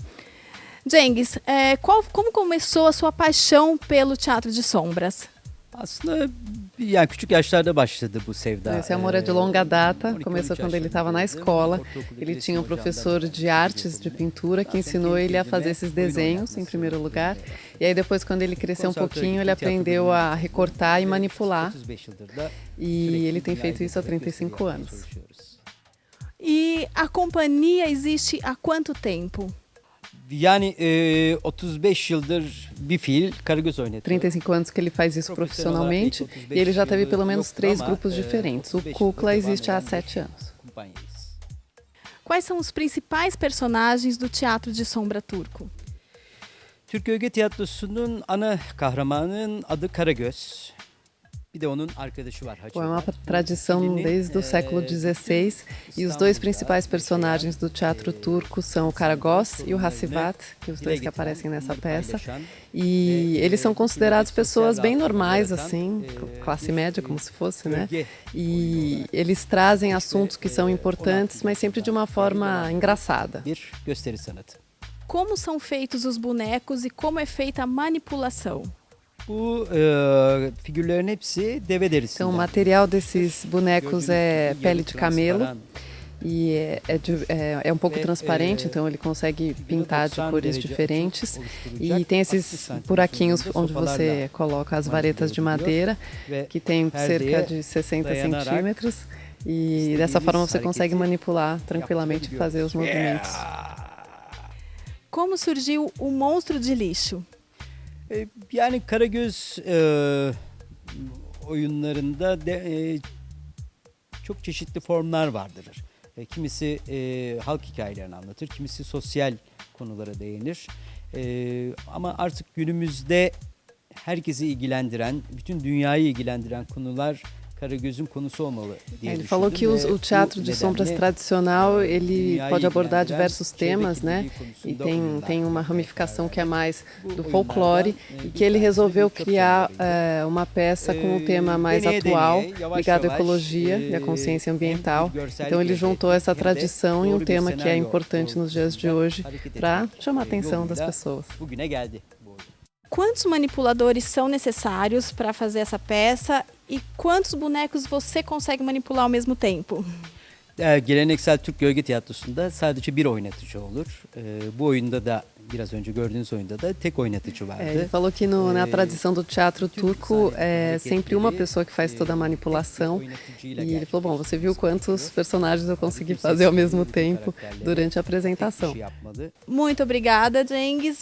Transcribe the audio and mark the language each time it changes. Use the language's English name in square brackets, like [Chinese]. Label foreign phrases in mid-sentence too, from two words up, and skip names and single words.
[Portuguese] Cengiz, como começou a sua paixão pelo Teatro de Sombras? [Turkish] Aslında yani küçük yaşlarda başladı bu sevda. [Portuguese] Esse amor é de longa data, começou quando ele estava na escola. Ele tinha um professor de artes, de pintura, que ensinou ele a fazer esses desenhos, em primeiro lugar. E aí depois, quando ele cresceu um pouquinho, ele aprendeu a recortar e manipular. E ele tem feito isso há 35 anos. E a companhia existe há quanto tempo? [Turkish] Yani 35 yıldır bir fiil Karagöz oynadı. [Portuguese] 35 anos que ele faz isso profissionalmente e ele já teve pelo menos 3 grupos diferentes. O Kukla existe há 7 anos. Quais são os principais personagens do Teatro de Sombra Turco? [Turkish] Türk Öge Tiyatrosu'nun ana kahramanının adı Karagöz. Bir de onun arkadaşı var. [Portuguese] É uma tradição desde o século XVI e os dois principais personagens do teatro turco são o Karagöz e o Hasivat, que os dois que aparecem nessa peça. E eles são considerados pessoas bem normais, assim, classe média, como se fosse, né? E eles trazem assuntos que são importantes, mas sempre de uma forma engraçada. [Turkish] Bir gösteri sanatı. [Portuguese] Como são feitos os bonecos e como é feita a manipulação? [Turkish] Bu figürlerin hepsi deve derisinden. [Portuguese] Então, o material desses bonecos é pele de camelo e é um pouco transparente, então ele consegue pintar de cores diferentes. E tem esses buraquinhos onde você coloca as varetas de madeira, que tem cerca de 60 centímetros. E dessa forma você consegue manipular tranquilamente e fazer os movimentos. Como surgiu o Monstro de Lixo? [Turkish] Yani Karagöz oyunlarında çok çeşitli formlar vardır. Kimisi halk hikayelerini anlatır, kimisi sosyal konulara değinir. Ama artık günümüzde herkesi ilgilendiren, bütün dünyayı ilgilendiren konular Karagöz'ün konusu olmalı diye [Portuguese] Ele falou que o teatro de sombras tradicional ele pode abordar diversos temas, né? E tem uma ramificação que é mais do folclore e que ele resolveu criar uma peça com um tema mais atual, ligado à ecologia e à consciência ambiental. Então ele juntou essa tradição em um tema que é importante nos dias de hoje para chamar a atenção das pessoas. Quantos manipuladores são necessários para fazer essa peça e quantos bonecos você consegue manipular ao mesmo tempo? [Turkish] Geleneksel Türk Gölge Tiyatrosu'nda sadece bir oynatıcı olur. Bu oyunda da biraz önce gördüğünüz oyunda da tek oynatıcı vardı. [Portuguese] Ele falou que na tradição do teatro turco é sempre uma pessoa que faz toda a manipulação. E ele falou, bom, você viu quantos personagens eu consegui fazer ao mesmo tempo durante a apresentação. Muito obrigada, Cengiz.